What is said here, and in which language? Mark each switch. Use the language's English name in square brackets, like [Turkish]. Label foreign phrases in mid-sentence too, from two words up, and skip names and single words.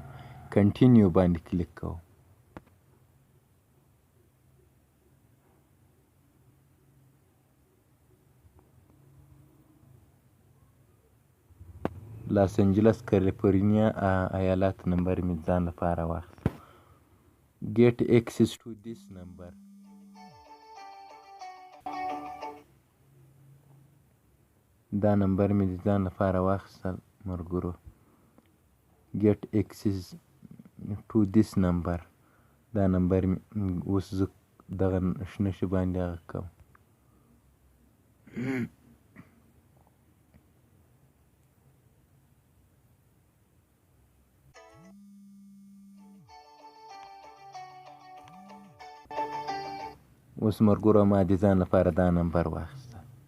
[Pashto] کنټینیو باندې کلیک کوم. لاس انجلس کالیفورنیا ایالت نمبر مې ځان لپاره واخیست. [English] get access to this number. [Pashto] دا نمبر مې د ځان لپاره واخیستل ملګرو. [English] get access to this number [Pashto] دا نمبر مې اوس زه دغه شنه شي باندې هغه کوم. اوس ملګرو ما د ځان لپاره دا نمبر واخیسته.